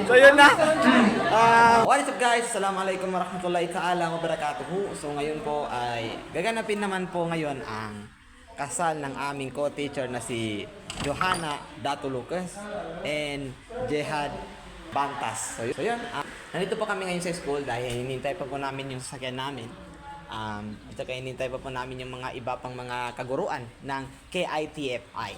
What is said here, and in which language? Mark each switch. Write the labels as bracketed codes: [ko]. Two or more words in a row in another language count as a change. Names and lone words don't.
[tl] Ayun na. [en] What is up guys? [ar] السلام عليكم ورحمة الله تعالى وبركاته. [tl] So ngayon po ay gaganapin naman po ngayon ang kasal ng aming co-teacher na si Johanna Dato Lucas and Jehad Bantas. So yun, nandito po kami ngayon sa school dahil hinintay pa po namin yung sasakyan namin. Ito kaya hinintay pa po namin yung mga iba pang mga kaguruan ng KITFI.